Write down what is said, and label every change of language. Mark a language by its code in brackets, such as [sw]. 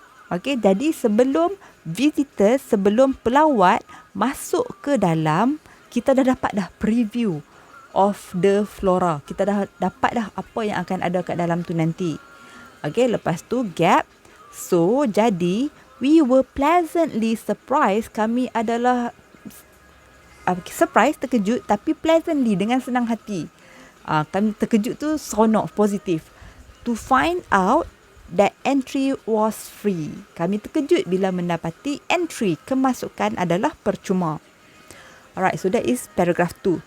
[ms] Okay, jadi sebelum visitors, sebelum pelawat masuk ke dalam, kita dah dapat dah [en] preview of the flora. [ms] Kita dah dapat dah apa yang akan ada kat dalam tu nanti. Okay, lepas tu gap. [en] So, jadi, we were pleasantly surprised. [ms] Kami adalah surprise, terkejut, tapi pleasantly, dengan senang hati. Kami terkejut tu seronok, positif. [en] To find out that entry was free. [ms] Kami terkejut bila mendapati entry, kemasukan adalah percuma. [en] Alright, so that is paragraph 2.